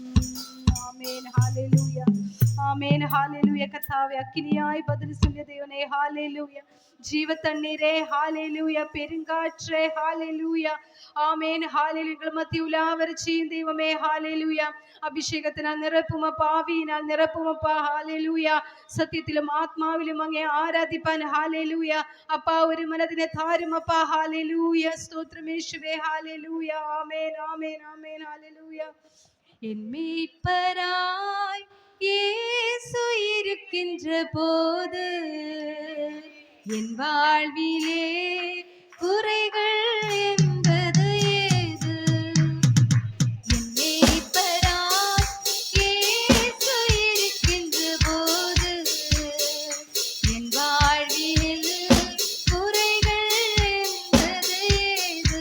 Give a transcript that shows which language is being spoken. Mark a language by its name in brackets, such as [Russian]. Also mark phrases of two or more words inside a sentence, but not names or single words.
[Tamil] ஆமென். ஹல்லேலூயா. ஆமென். ஹல்லேலூயா. கர்த்தாவே, அக்கினியாய் பதில் சொல்லிய தேவனே, ஹல்லேலூயா. ஜீவ தண்ணீரே, ஹல்லேலூயா. பெருங்காற்றே, ஹல்லேலூயா. ஆமென். ஹல்லேலூயா. மத்திய உலாவரச்சியும் தெய்வமே, ஹல்லேலூயா. அபிஷேகத்தினால் நிரப்பும் அப்பா, ஆவியினால் நிரப்பும் அப்பா, ஹல்லேலൂയ. [Malayalam] സത്യത്തിലും ആത്മാവിലും അങ്ങേ ആരാധിപ്പാൻ, ഹല്ലേലൂയ. അപ്പാ, ഒരു മനതിനെ താരും അപ്പാ, ഹല്ലേലൂയ. സ്തോത്രം യേശുവേ, ഹല്ലേലൂയ. ആമേൻ ആമേൻ ആമേൻ. ഹല്ലേലൂയ. [Tamil] என் மீட்பராய் இயேசு இருக்கின்ற போது என் வாழ்விலே குறைகள் என்பது ஏது? என் மீட்பராய் இயேசு இருக்கின்ற போது என் வாழ்வில் குறைகள் என்பது ஏது?